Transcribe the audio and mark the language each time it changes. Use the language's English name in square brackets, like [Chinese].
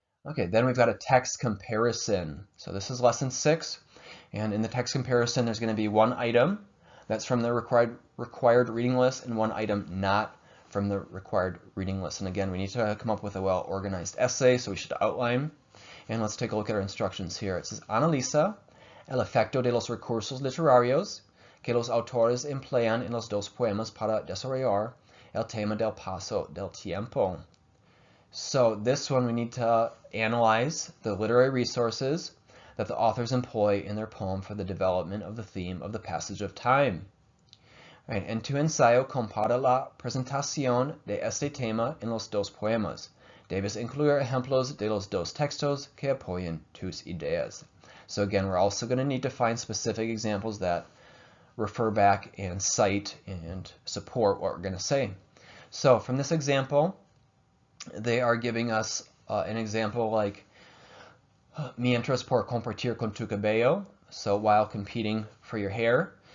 [English] Okay, then we've got a text comparison. So this is lesson 6, and in the text comparison, there's going to be one item that's from the required reading list and one item not from the required reading list. And again, we need to come up with a well-organized essay, so we should outline. And let's take a look at our instructions here. It says, [Spanish] analiza el efecto de los recursos literarios que los autores emplean en los dos poemas para desarrollar el tema del paso del tiempo. [English] So this one, we need to analyze the literary resources that the authors employ in their poem for the development of the theme of the passage of time. [Spanish] Right, en tu ensayo compara la presentación de este tema en los dos poemas. Debes incluir ejemplos de los dos textos que apoyen tus ideas. [English] So again, we're also going to need to find specific examples that refer back and cite and support what we're going to say. So from this example, they are giving us an example like [Spanish] mientras por competir con tu cabello, [English] so while competing for your hair.